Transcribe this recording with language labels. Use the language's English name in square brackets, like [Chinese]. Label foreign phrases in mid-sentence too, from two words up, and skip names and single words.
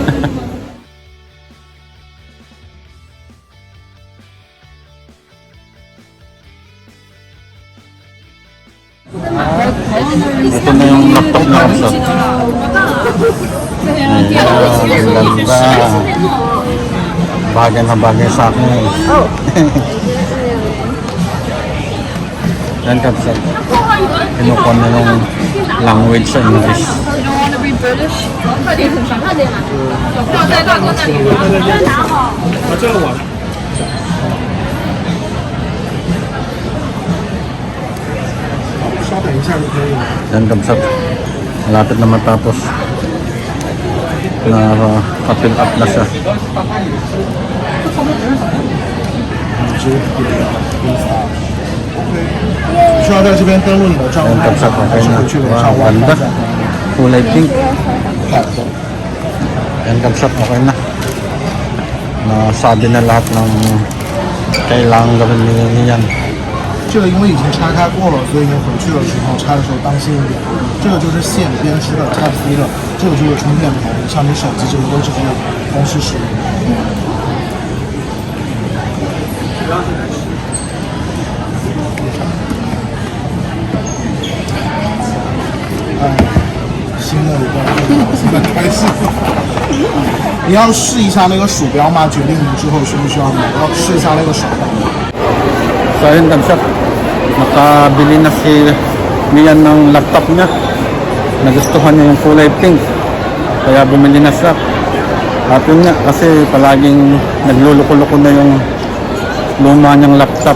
[Filipino] Ito na yung laptop niya kabsat. Ayan, ang ganda. Bagay na bagay sa akin. Yan kabsat. Kinukuha na yung language sa English. [English] You don't want to be British? [Filipino] Yan kabsat. Malapit na matapos. Na-fill up na siya. [Chinese] 需要在这边登录你的账 [Filipino] Yan [Chinese] 号， [Filipino] kabsat. [Chinese] 还 [Filipino] Okay [Chinese] 是 [Filipino] na. [Chinese] 回去的 [Filipino] Wow, [Chinese] 上网 [Filipino] ganda. [Chinese] 看一下？ [Filipino] Kulay pink. Yan kabsat. Okay na. Nasabi na lahat ng kailangan gawin niyan. [Chinese] 这个因为已经拆开过了，所以你回去的时候拆的时候当心一点。这个就是线编织的 Type C 的，这个就是充电头，像你手机这个都是可以同时使用的。新的一个电脑现在开始。你要试一下那个鼠标吗？决定你之后需不需要买，要试一下那个手表。 [Filipino] So ayun kabsat. Nakabili na si Mian ng laptop niya. Nagustuhan niya yung kulay pink. Kaya bumili na siya. At yun nga, kasi palaging nagluluko-luko na yung luma niyang laptop.